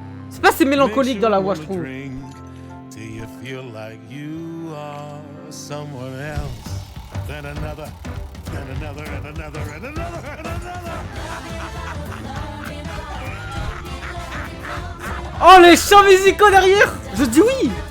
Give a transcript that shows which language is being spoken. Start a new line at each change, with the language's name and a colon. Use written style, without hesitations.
French: C'est pas assez mélancolique dans la voix, je trouve.
English: Till you feel like you are someone else. Then another, and another, and another, and another, and another.
French: Oh, les chants musicaux derrière! Je dis oui!